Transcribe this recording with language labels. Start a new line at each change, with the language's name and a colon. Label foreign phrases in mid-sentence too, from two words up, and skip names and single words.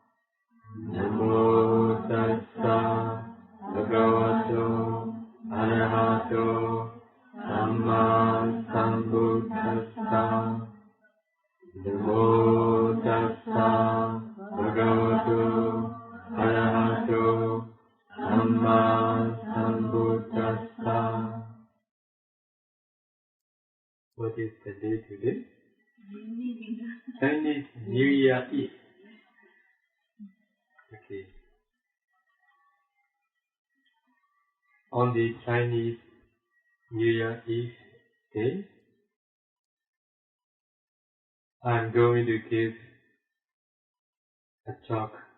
Pali: Namo tassa bhagavato arahato Dhamma sambuddhassa. Namo tassa bhagavato arahato Dhamma sambuddhassa.
English: What is the day today? Chinese New Year Eve. Okay. On the Chinese New Year Eve day, I am going to give a talk.